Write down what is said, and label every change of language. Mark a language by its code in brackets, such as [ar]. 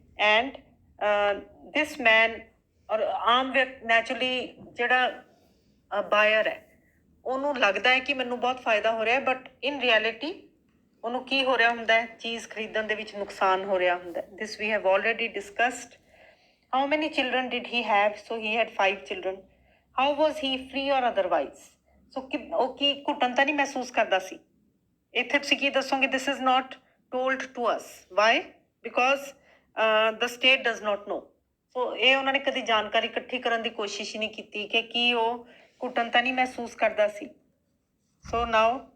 [en] and this man [pa] ਔਰ ਆਮ naturally ਜਿਹੜਾ ਬਾਇਰ ਹੈ ਉਹਨੂੰ ਲੱਗਦਾ ਹੈ ਕਿ ਮੈਨੂੰ ਬਹੁਤ ਫਾਇਦਾ ਹੋ ਰਿਹਾ, [en] but in reality [pa] ਉਹਨੂੰ ਕੀ ਹੋ ਰਿਹਾ ਹੁੰਦਾ ਹੈ, ਚੀਜ਼ ਖਰੀਦਣ ਦੇ ਵਿੱਚ ਨੁਕਸਾਨ ਹੋ ਰਿਹਾ ਹੁੰਦਾ। [en] This we have already discussed. How many children did he have? So he had 5 children. How was he free or otherwise? [pa] So ਉਹ ਕੀ ਘੁੱਟਣ ਤਾਂ ਨਹੀਂ ਮਹਿਸੂਸ ਕਰਦਾ ਸੀ? ਇੱਥੇ ਤੁਸੀਂ ਕੀ ਦੱਸੋਗੇ? [en] This is not told to us. Why? Because the state does not know. [pa] So ਇਹ ਉਹਨਾਂ ਨੇ ਕਦੀ ਜਾਣਕਾਰੀ ਇਕੱਠੀ ਕਰਨ ਦੀ ਕੋਸ਼ਿਸ਼ ਹੀ ਨਹੀਂ ਕੀਤੀ ਕਿ ਕੀ ਉਹ ਘੁੱਟਣ ਤਾਂ ਨਹੀਂ ਮਹਿਸੂਸ ਕਰਦਾ ਸੀ। [en] So now